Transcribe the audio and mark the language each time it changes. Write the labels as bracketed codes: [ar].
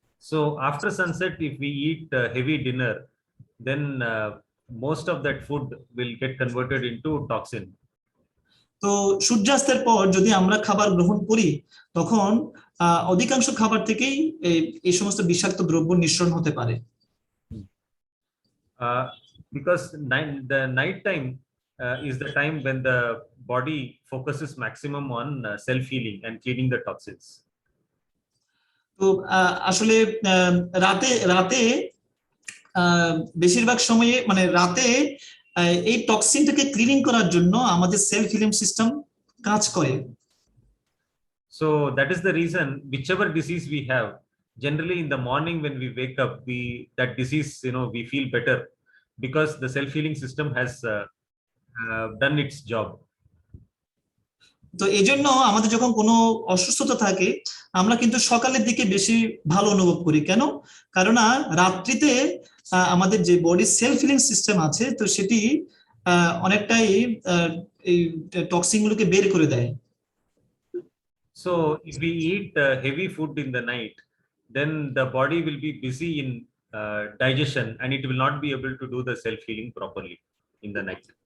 [en] So after sunset, if we eat heavy dinner, then most of that food will get converted into toxin. [bn] তো সূর্যাস্তের পর যদি আমরা খাবার গ্রহণ করি তখন অধিকাংশ খাবার থেকেই এই সমস্ত বিষাক্ত দ্রব্য নিঃসরণ হতে পারে। [en] Because the night time is the time when the body focuses maximum on self-healing and cleaning the toxins. [bn] তো আসলে রাতে বেশিরভাগ সময়ে মানে রাতে এই টক্সিনটাকে ক্লিনিং করার জন্য আমাদের [en] self healing system [bn] কাজ করে। [en] So that is the reason whichever disease we have, generally in the morning when we wake up, that disease, we feel better because the self-healing system has done its job. [bn] তো এই জন্য আমাদের যখন কোনো অসুস্থতা থাকে আমরা কিন্তু সকালের দিকে বেশি ভালো অনুভব করি। কেন? কারণ রাত্রিতে আমাদের যে [en] body self healing system [bn] আছে তো সেটি অনেকটাই এই টক্সিন গুলোকে বের করে দেয়। [en] So if we eat heavy food in the night, then the body will be busy in digestion and it will not be able to do the self-healing properly in the night.